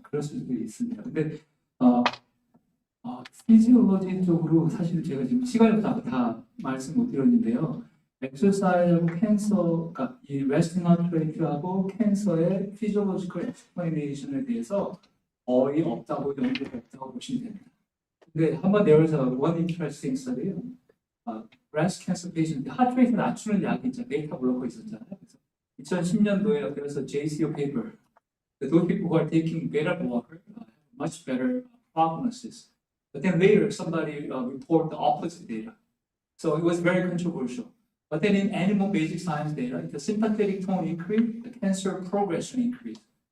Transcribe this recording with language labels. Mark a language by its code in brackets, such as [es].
[ko] 그럴 수도 있습니다. 근데 피지올로지 쪽으로 사실 제가 지금 시간이 다 말씀 못 드렸는데요. 엑서사이즈하고 캔서, 그러니까 이 레스팅 하트 레이트하고 캔서의 피지올로지컬 엑스플레이네이션에 대해서 거의 없다고 연구가 없다고 보시면 됩니다. 근데 한번 [en] there was one interesting study. breast cancer patient [ko] 하트 레이트 낮추는 약이 있잖아요. 베이타 블로커 있었잖아요. 그래서 2010년도에 그래서 JCO paper. [en] Those people who are taking beta blocker have much better prognosis. But then later somebody reported the opposite data. So it was very controversial. But then in animal basic science data, the sympathetic tone increased, the cancer progression increased.